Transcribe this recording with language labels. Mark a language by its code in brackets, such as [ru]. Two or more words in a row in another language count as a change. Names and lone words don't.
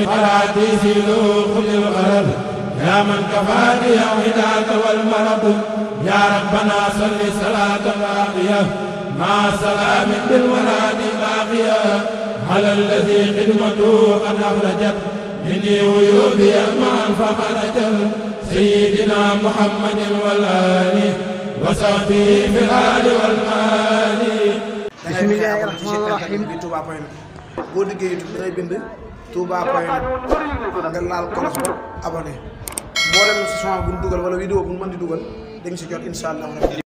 [ar] حراتي سلوك للغرب يا من كفاني الهداة والمرض يا ربنا صل صلاة باقية مع سلام بالولاد باقية على الذي خدمته قد أخرجت مني عيوبي معا فخرجت سيدنا محمد والآل وصحبه في الآل والمال. بسم الله الرحمن الرحيم. [wo] boo liggéey YouTube da ngay bind touba.net nga laal kolos ba abonné mboolem son bu ñu dugal wala vidéo bu ñu mën di dugal da nga si jot [ar] إن شاء الله.